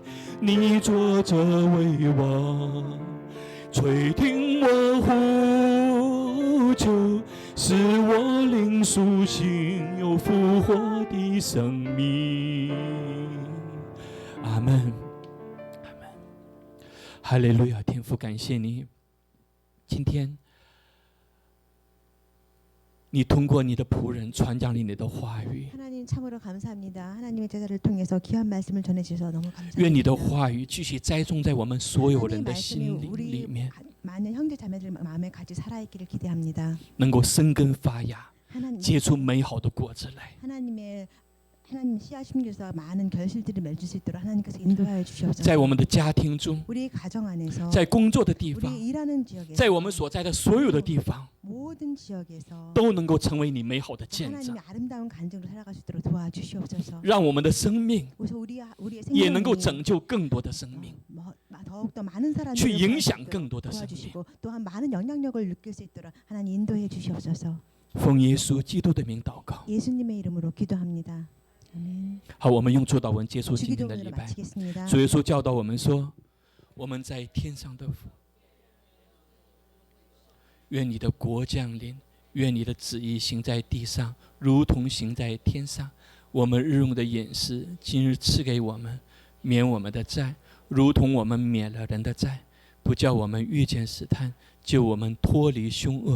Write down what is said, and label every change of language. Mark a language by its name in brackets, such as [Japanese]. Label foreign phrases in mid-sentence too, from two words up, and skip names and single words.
[Chinese] 你坐着为王，垂听我呼求，使我灵苏醒，有复活的生命。阿门，阿门。哈利路亚！天父，感谢你，今天你通过你的仆人传讲了你的话语。 [Korean] 하나님 참으로 감사합니다. 하나님의 제자를 통해서 귀한 말씀을 전해 주셔서 너무 감사합니다. [Chinese] 愿你的话语继续栽种在我们所有人 [Korean] 하나님 [Chinese] 的 [Korean] 말씀이 [Chinese] 心灵里 [Korean] 우리 [Chinese] 面， [Korean] 많은 형제 자매들 마음에 같이 살아 있기를 기대합니다. [Chinese] 能够生根发芽， [Korean] 하나님 [Chinese] 结出美好的果子来。 [Korean] 하나님 씨앗 심기에서 많은 결실들을 맺을 수 있도록 하나님께서 인도하여 주시옵소서. [Chinese] 在我们的家庭中， [Korean] 우리 가정 안에서 [Chinese] 在工作的地方， [Korean] 우리 일하는 지역에서 [Chinese] 在我们所在的所有的地方， [Korean] 모든 지역에서 [Chinese] 都能够成为你美好的见证 [Korean] 하나님의 ， 아름다운 간증으로 살아갈 수 있도록 도와주시옵소서. [Chinese] 让我们的生命 [Korean] 그래서 우리의 [Chinese] 也能够 [Korean] 생명이 [Chinese] 拯救更多的生命， [Korean] 더욱더 많은 [Chinese] 去 [Korean] 사람들을 [Chinese] 影响更多的生命。 [Korean] 도와주시고 또한 많은 영향력을 느낄 수 있도록 하나님 인도해 주시옵소서. [Chinese] 奉耶稣基督的名祷告。 [Korean] 예수님의 이름으로 기도합니다. 아멘. [Chinese] 好，我们用主祷文结束今天的 [Korean] 주기도문으로 [Chinese] 礼拜。 [Korean] 마치겠습니다. [Chinese] 主耶稣教导我们说：“我们在天上的父，愿你的国降临，愿你的旨意行在地上，如同行在天上。我们日用的饮食，今日赐给我们，免我们的债，如同我们免了人的债，不叫我们遇见试探，救我们脱离凶恶。